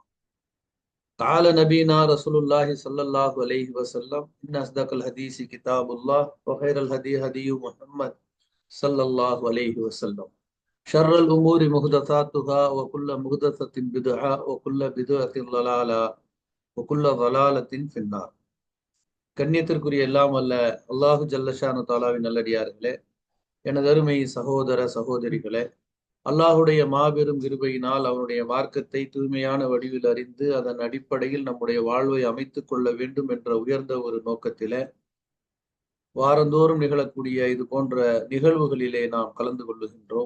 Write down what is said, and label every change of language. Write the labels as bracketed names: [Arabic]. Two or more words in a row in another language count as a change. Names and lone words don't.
[Arabic] قال نبينا رسول الله صلى الله عليه وسلم إن أصدق الحديث كتاب الله وخير الهدي هدي محمد صلى الله عليه وسلم. شر الأمور محدثاتها وكل محدثة بدعة وكل بدعة ضلالة وكل ضلالة في النار. [Tamil] கண்ணியத்திற்குரிய எல்லாம் அல்ல அல்லாஹு [Arabic] جل شأنه تعالى [Tamil] நல்லடியார்களே, எனது அருமை சகோதர சகோதரிகளே, அல்லாஹுடைய மாபெரும் கிருபையினால் அவனுடைய மார்க்கத்தை தூய்மையான வடிவில் அறிந்து அதன் அடிப்படையில் நம்முடைய வாழ்வை அமைத்துக் கொள்ள வேண்டும் என்ற உயர்ந்த ஒரு நோக்கத்திலே வாரந்தோறும் நிகழக்கூடிய இது போன்ற நிகழ்வுகளிலே நாம் கலந்து கொள்ளுகின்றோம்.